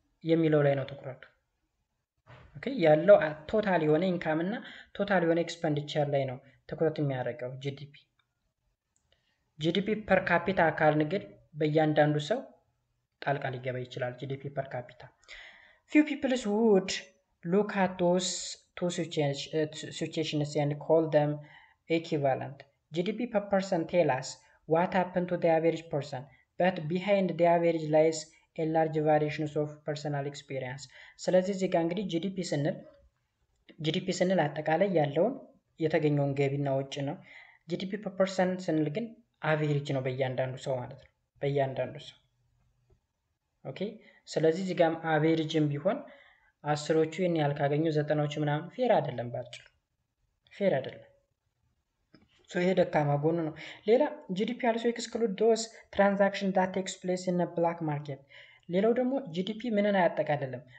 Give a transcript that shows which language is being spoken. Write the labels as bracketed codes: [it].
[am] የሚለው ላይ ነው ትኩረቱ። ኦኬ ያለው ቶታል የሆነ ኢንካም እና ቶታል የሆነ ኤክስፔንዲቸር ላይ ነው ትኩረት የሚያደርገው ጂዲፒ። ጂዲፒ ፐር ካፒታ ካልን ግን በእያንዳንዱ ሰው ጣልቃ ሊገባ ይችላል። ጂዲፒ ፐር ካፒታ [en] few people would look at those two situations and call them equivalent. GDP per person tell us what happened to the average person, but behind the average lies a large variations of personal experience. [am] ስለዚህ እዚህ ጋር እንግዲህ ጂዲፒ ስንል አጠቃላይ ያለውን የተገኘውን ገቢና ወጪ ነው። ጂዲፒ per person ስንል ግን አቬሬጅ ነው በእያንዳንዱ ሰው ማለት ነው። በእያንዳንዱ ሰው ኦኬ። ስለዚህ እዚህ ጋር አቬሬጅም ቢሆን 10ዎቹ ይሄን ያህል ካገኙ 90ዎቹ ምናምን ፌር አይደለም፣ ባጭሩ ፌር አይደለም። ሶ ይሄ ደካማ ጎኑ ነው። ሌላ ጂዲፒ [en] also exclude those transactions that takes place in a black market። [am] ሌላው ደግሞ ጂዲፒ ምንን አያጠቃልልም?